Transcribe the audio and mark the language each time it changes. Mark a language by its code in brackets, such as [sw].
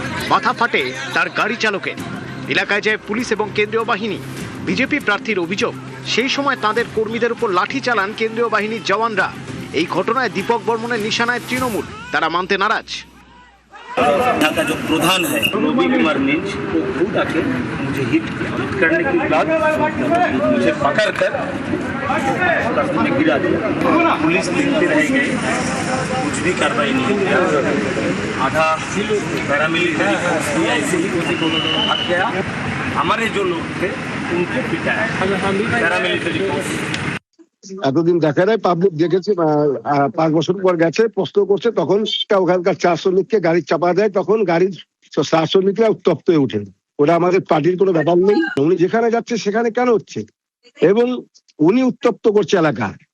[bn] মাথা ফাটে তার গাড়ি চালকের। এলাকায় যায় পুলিশ এবং কেন্দ্রীয় বাহিনী। বিজেপি প্রার্থীর অভিযোগ, সেই সময় তাদের কর্মীদের উপর লাঠি চালান কেন্দ্রীয় বাহিনীর জওয়ানরা। এই ঘটনায় দীপক বর্মনের নিশানায় তৃণমূল, তারা মানতে নারাজ। [hi] यहाँ का जो प्रधान है रवि कुमार मिंज, वो खुद आके मुझे हिट करने के बाद मुझे पकड़ कर में गिरा दिया। पुलिस देखते रह गए, कुछ भी कार्रवाई नहीं किया। आधा पैरामिलिट्री ऐसे ही भाग गया। हमारे जो लोग थे उनको पिटाया पैरामिलिट्री फोर्स। [bn] এতদিন দেখা যায়, পাবলিক দেখেছে, 5 বছর পর গেছে, প্রশ্ন করছে, তখন ওখানকার 4 শ্রমিককে গাড়ি চাপা দেয়, তখন গাড়ির 4 শ্রমিকরা উত্তপ্ত হয়ে ওঠে। ওরা আমাদের পার্টির কোনো ব্যাপার নেই, উনি যেখানে যাচ্ছে সেখানে কেন হচ্ছে, এবং উনি উত্তপ্ত করছে এলাকা।